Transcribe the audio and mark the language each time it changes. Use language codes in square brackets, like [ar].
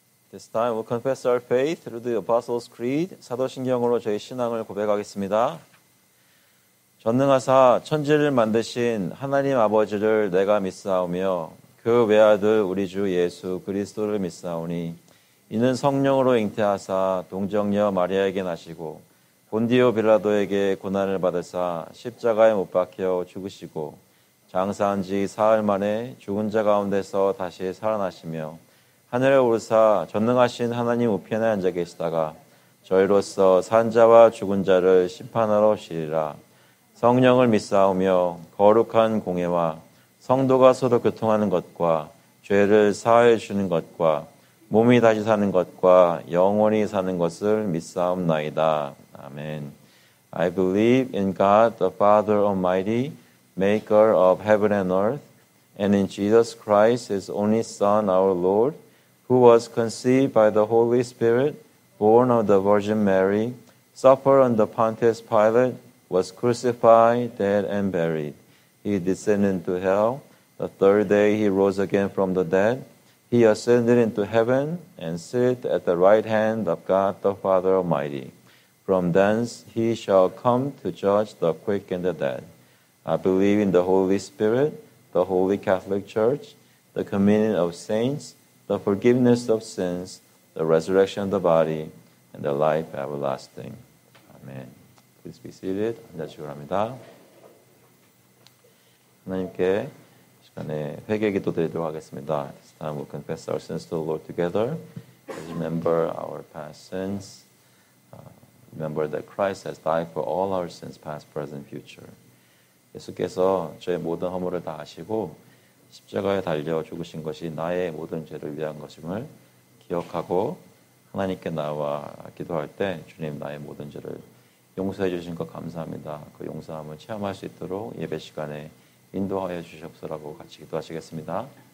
[en] This time we'll confess our faith through the Apostles' Creed. [ko] 사도신경으로 저희 신앙을 고백하겠습니다. 전능하사 천지를 만드신 하나님 아버지를 내가 믿사오며 그 외아들 우리 주 예수 그리스도를 믿사오니 이는 성령으로 잉태하사 동정녀 마리아에게 나시고 본디오 빌라도에게 고난을 받으사 십자가에 못 박혀 죽으시고 장사한 지 사흘 만에 죽은 자 가운데서 다시 살아나시며 하늘에 오르사 전능하신 하나님 우편에 앉아 계시다가 저희로서 산 자와 죽은 자를 심판하러 오시리라. 성령을 믿사오며 거룩한 공예와 성도가 서로 교통하는 것과 죄를 사하여 주는 것과 몸이 다시 사는 것과 영원히 사는 것을 믿사옵나이다. 아멘. [en] I believe in God the Father Almighty, maker of heaven and earth, and in Jesus Christ, his only Son, our Lord, who was conceived by the Holy Spirit, born of the Virgin Mary, suffered under Pontius Pilate, was crucified, dead, and buried. He descended into hell. The third day he rose again from the dead. He ascended into heaven and sitteth at the right hand of God the Father Almighty. From thence he shall come to judge the quick and the dead. I believe in the Holy Spirit, the Holy Catholic Church, the communion of saints, the forgiveness of sins, the resurrection of the body, and the life everlasting. Amen. Please be seated. [ko] 앉으시기 바랍니다. 하나님께 시간에 회개 기도 드리도록 하겠습니다. [en] This time we'll confess our sins to the Lord together. Let's remember our past sins. Remember that Christ has died for all our sins, past, present, future. [ko] 예수께서 저의 모든 허물을 다 아시고 십자가에 달려 죽으신 것이 나의 모든 죄를 위한 것임을 기억하고 하나님께 나와 기도할 때 주님 나의 모든 죄를 용서해 주신 것 감사합니다. 그 용서함을 체험할 수 있도록 예배 시간에 인도하여 주시옵소서라고 같이 기도하시겠습니다.